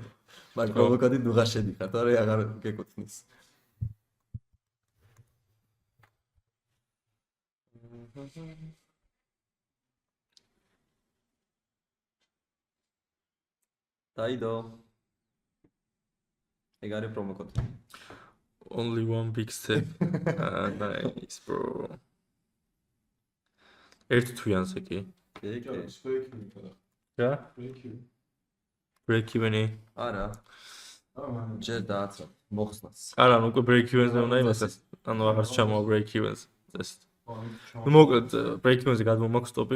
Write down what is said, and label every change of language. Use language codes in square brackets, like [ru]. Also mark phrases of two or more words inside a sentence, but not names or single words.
[ka] მაგ პრომო კოდი ნუ ღარ შედიხარ, თორე აღარ გეკუთვნის. დაიდო. ეგ არის პრომო კოდი. [en] Only one big step. Nice bro. [ka] ერთ თვიანზე კი. ეგ რა? [en] Break even- [ka] ი. არა. ჯერ დააწყო მოხსნას. არა, ნუ უკვე [en] break even- [ka] ზე უნდა იმასაც. ანუ აღარ ჩამოვა [en] break even- [ka] ზე. წესით. ნუ მოკლედ [en] break even- [ka] ზე გადმომაქვს სტოპი.